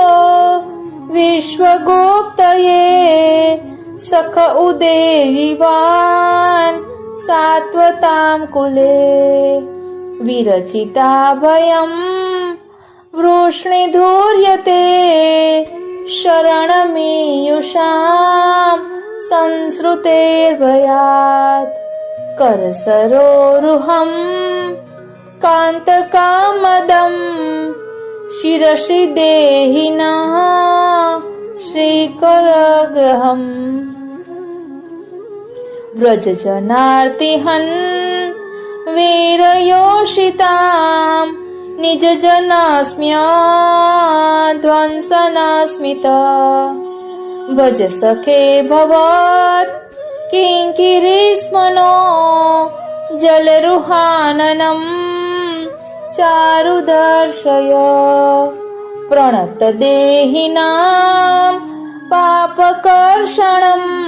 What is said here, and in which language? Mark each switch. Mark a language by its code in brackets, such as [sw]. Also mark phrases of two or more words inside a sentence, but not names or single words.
[sa] વિશ્વગુપ્તયે સખ ઉદેયિવાન સાત્વતામ કુલે વિરચિતા ભયમ વૃષ્ણિધૂર્યતે શરણમીયુષામ સંસૃતેર્ભયાત કરસરોરુહમ કાંતકામદમ શિરસી દેહિના श्रीकरग्रहम् व्रजजनार्तिहन् वीरयोषिताम् निजजनास्म्यध्वंसनास्मित भज सखे भवत् किङ्किरीस्मनो जलरुहाननम् चारुदर्शय प्रणतदेहिनां पापकर्षणम्